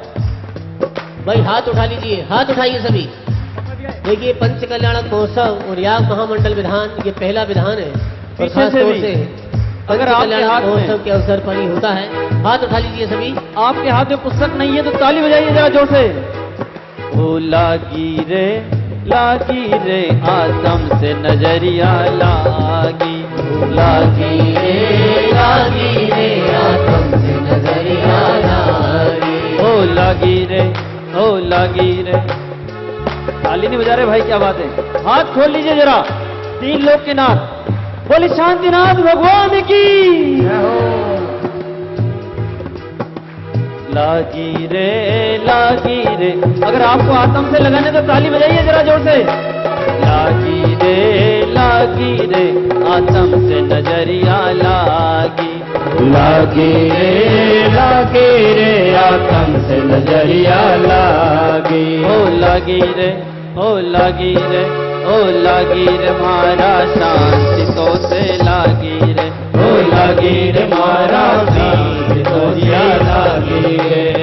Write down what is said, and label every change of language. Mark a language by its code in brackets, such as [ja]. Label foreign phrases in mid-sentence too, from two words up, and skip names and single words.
[hi] भाई हाथ उठा लीजिए, हाथ उठाइए सभी। देखिए पंच कल्याणक महोत्सव और याग महामंडल विधान ये पहला विधान है और खास तौर से अगर आपके हाथ महोत्सव के अवसर पर ही होता है। हाथ उठा लीजिए सभी। आपके हाथ में पुस्तक नहीं है तो ताली बजाइए जरा जोर से। ओ लागी रे आत्म से नजरिया लागी रे आत्म से नजरिया लागी। ओ लागी रे ताली नहीं बजा रहे भाई, क्या बात है। हाथ खोल लीजिए जरा 3 लोग के नाथ। बोले शांतिनाथ भगवान की। लागी रे अगर आपको आत्म से लगाने तो ताली बजाइए जरा जोर से। लागी रे आत्म से नजरिया लागी रे आत्म से नजरिया लागी। ओ लागी रे ओ लागी रे मारा शांति तो से लागी रे, ओ लागी रे मारा शांति तो से लागी रे।